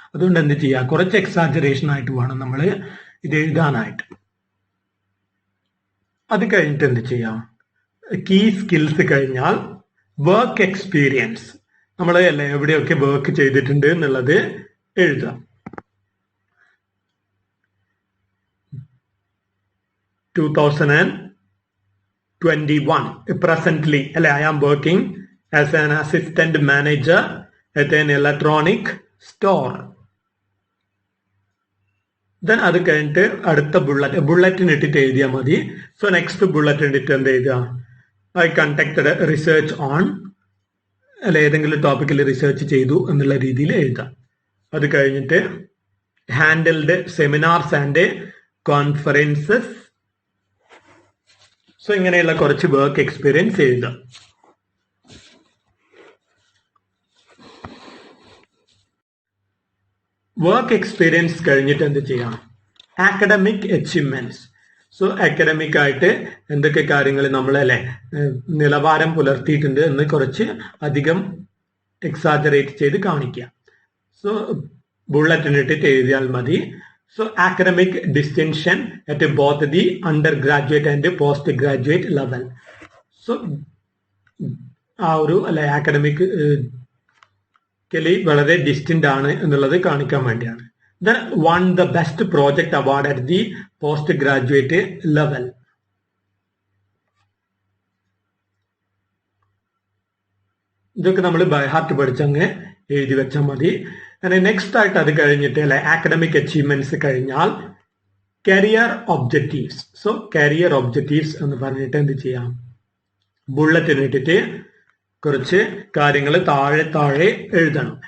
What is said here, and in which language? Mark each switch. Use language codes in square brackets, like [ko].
[ml] അതുകൊണ്ട് എന്ത് ചെയ്യുക, കുറച്ച് എക്സാജറേഷൻ ആയിട്ട് വേണം നമ്മൾ ഇത് എഴുതാനായിട്ട്. അത് കഴിഞ്ഞിട്ട് എന്ത് ചെയ്യാം, കീ സ്കിൽസ് കഴിഞ്ഞാൽ വർക്ക് എക്സ്പീരിയൻസ്, നമ്മൾ അല്ലേ എവിടെയൊക്കെ വർക്ക് ചെയ്തിട്ടുണ്ട് എന്നുള്ളത് എഴുതാം. [en] 2021 presently അല്ലെ I am working as an assistant manager at an electronic store. [ml] Then അത് കഴിഞ്ഞിട്ട് അടുത്ത ബുള്ളറ്റിന് ഇട്ടിട്ട് എഴുതിയാൽ മതി. സോ നെക്സ്റ്റ് ബുള്ളറ്റ് ഇട്ടിട്ട് എന്ത് എഴുതുക, [en] I conducted research on [ml] അല്ലെ ഏതെങ്കിലും ടോപ്പിക്കിൽ റിസർച്ച് ചെയ്തു എന്നുള്ള രീതിയിൽ എഴുതാം. അത് കഴിഞ്ഞിട്ട് [en] Handled seminars and conferences. [ml] So ഇങ്ങനെയുള്ള കുറച്ച് വർക്ക് എക്സ്പീരിയൻസ് എഴുതാം. വർക്ക് എക്സ്പീരിയൻസ് കഴിഞ്ഞിട്ട് എന്ത് ചെയ്യാം, ആക്കഡമിക് അച്ചീവ്മെന്റ്സ്. സോ അക്കാഡമിക് ആയിട്ട് എന്തൊക്കെ കാര്യങ്ങൾ നമ്മൾ അല്ലെ നിലവാരം പുലർത്തിയിട്ടുണ്ട് എന്ന് കുറച്ച് അധികം എക്സാജറേറ്റ് ചെയ്ത് കാണിക്കുക. [en] so [ml] ബുള്ളറ്റിന് ഇട്ടിട്ട് എഴുതിയാൽ മതി. [en] So academic distinction at both the undergraduate and postgraduate level. [ml] So ആ ഒരു അല്ലെ ആക്കഡമിക് വളരെ ഡിസ്റ്റിന്റ് ആണ് എന്നുള്ളത് കാണിക്കാൻ വേണ്ടിയാണ്. [en] Then won the best project award at the postgraduate level. [ml] ഇതൊക്കെ നമ്മൾ ബൈ ഹാർട്ട് പഠിച്ചങ്ങ് എഴുതി വെച്ചാൽ മതി. നെക്സ്റ്റ് ആയിട്ട് അത് കഴിഞ്ഞിട്ട് അല്ലെ ആക്കഡമിക് അച്ചീവ്മെന്റ്സ് കഴിഞ്ഞാൽ career objectives. So career objectives എന്ന് പറഞ്ഞിട്ട് എന്ത് ചെയ്യാം, ബുള്ളറ്റിന് ഇട്ടിട്ട് കുറച്ച് കാര്യങ്ങൾ താഴെ താഴെ എഴുതണം.